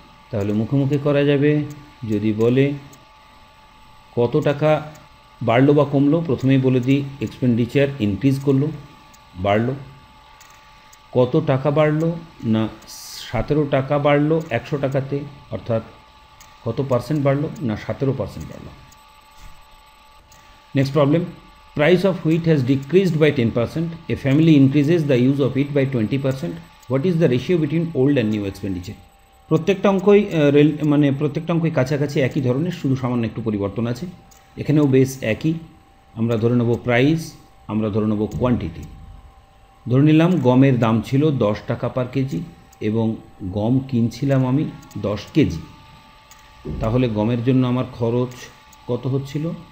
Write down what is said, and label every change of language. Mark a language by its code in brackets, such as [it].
[bn] তাহলে মুখোমুখি করা যাবে, যদি বলে কত টাকা বাড়লো বা কমলো, প্রথমেই বলে দিই এক্সপেন্ডিচার ইনক্রিজ করলো, বাড়লো। কত টাকা বাড়লো? না 17 টাকা বাড়লো 100 টাকাতে, অর্থাৎ কত পার্সেন্ট বাড়লো? না 17% বাড়লো। [en] Next problem, price of wheat has decreased by 10%. A family increases the use of it by 20%. What is the ratio between old and new expenditure? [bn] প্রত্যেকটা অঙ্কই প্রত্যেকটা অঙ্কই কাছাকাছি একই ধরনের, শুধু সামান্য একটু পরিবর্তন আছে। এখানেও বেস একই, আমরা ধরে নেব প্রাইস, আমরা ধরে নেব কোয়ান্টিটি। ধরে নিলাম গমের দাম ছিল 10 টাকা পার কেজি, এবং গম কিনছিলাম আমি 10 কেজি, তাহলে গমের জন্য আমার খরচ কত হচ্ছিল?